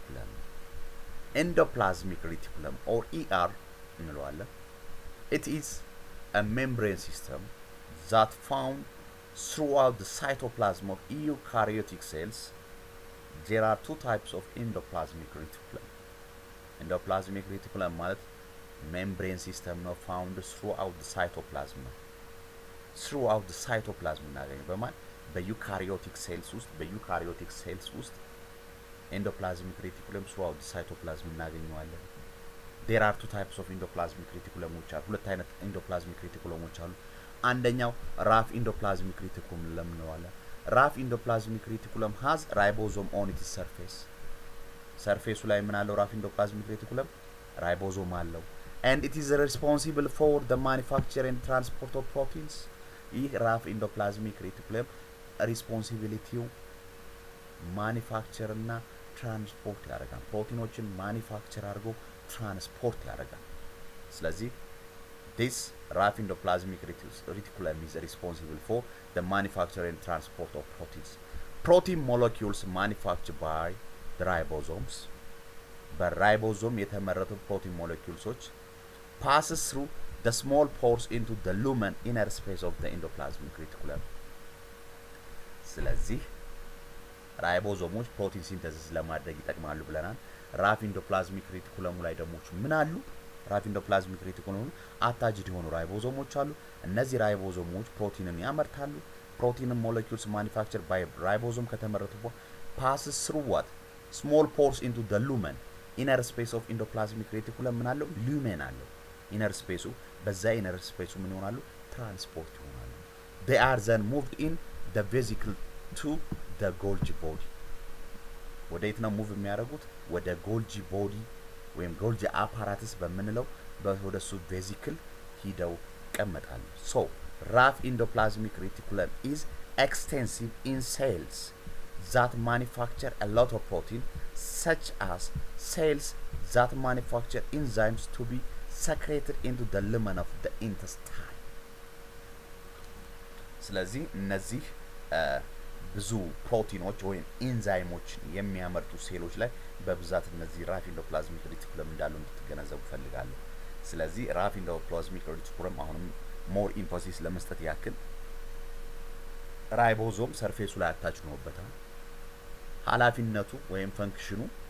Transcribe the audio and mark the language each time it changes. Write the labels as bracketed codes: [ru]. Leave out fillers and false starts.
[am] ነው። ኢንዶፕላዝሚክ ሬቲኩለም ኦር ኢአር እንለዋለን። [en] It is a membrane system that found throughout the cytoplasm of eukaryotic cells. There are two types of endoplasmic reticulum. [am] Endoplasmic reticulum ማለት [en] membrane system [am] ነው [en] found throughout the cytoplasm [am] ነው። [en] throughout the cytoplasm [am] እናገኘው በማለት በዩካሪዮቲክ ሴልስ ውስጥ [en] endoplasmic reticulum throughout the cytoplasm [am] እናገኘዋለን። [en] There are two types of endoplasmic reticulum which are [am] ሁለት አይነት endoplasmic reticulum አሉ። አንደኛው ራፍ ኢንዶፕላዝሚክ ሬቲኩለም ለምንለዋለን። ራፍ ኢንዶፕላዝሚክ ሬቲኩለም [en] has ribosome on its surface [am] ሰርፌሱ ላይ ምን አለው? ራፍ ኢንዶፕላዝሚክ ሬቲኩለም ራይቦዞም አለው። [en] and it is responsible for the manufacture and transport of proteins. [am] ይህ ራፍ ኢንዶፕላዝሚክ ሬቲኩለም ሪስፖንሲቢሊቲው ማኒፋክቸር እና ትራንስፖርት ያደርጋል። ፕሮቲኖችን ማኒፋክቸር አድርጎ ትራንስፖርት ያደርጋል። ስለዚህ [en] this rough endoplasmic reticulum is responsible for the manufacture and transport of proteins. Protein molecules manufactured by the ribosomes. [am] በራይቦዞም የተመረቱ ፕሮቲን ሞለኪውልሶች [en] passes through the small pores into the lumen inner space of the endoplasmic reticulum. [am] ስለዚህ ራይቦዞሞች ፕሮቲን ሲንተሲስ ለማድረግ ይጠቅማሉ ብለናል። ራፍ ኢንዶፕላዝሚክ ሬቲኩለሙ ላይ ደግሞ ምን አሉ? ራፍ ኢንዶፕላዝሚክ ሬቲኩለሙ አታችድ የሆኑ ራይቦዞሞች አሉ። እነዚህ ራይቦዞሞች ፕሮቲንን ያመርታሉ። ፕሮቲን ሞለኪውልስ ማኒፋክቸር ባይ ራይቦዞም ከተመረቱ በኋላ [en] passes through what small pores into the lumen inner space of endoplasmic reticulum [am] ምን አለው? lumen አለው። ኢነር ስፔሱ በዛ ኢነር ስፔሱ ምን ይሆናሉ? ትራንስፖርት ይሆናሉ። [en] they are then moved in the vesicle to the Golgi body. [am] ወዴት ነው ሙቭ የሚያደርጉት? ወደ ጎልጂ ቦዲ ወይም ጎልጂ አፓራተስ በመንለው በወደሱ ቬዚክል ሂደው ይቀመጣሉ። [en] so rough endoplasmic reticulum is extensive in cells that manufacture a lot of protein, such as cells that manufacture enzymes to be secreted into the lumen of the intestine. [am] ስለዚህ እነዚህ ብዙ ፕሮቲኖች ወይም ኢንዛይሞች የሚያመርቱ ሴሎች ላይ በብዛት እነዚህ ራፍ ኢንዶፕላዝሚክ ሬቲኩለም እንዳሉ እንድትገነዘቡ ፈልጋለሁ። ስለዚህ ራፍ ኢንዶፕላዝሚክ ሬቲኩለም አሁንም ሞር ኢምፖሲስ ለመስጠት ያክል ራይቦዞም ሰርፌሱ ላይ አታች ሆኖበታል። ኃላፊነቱ ወይም ፈንክሽኑ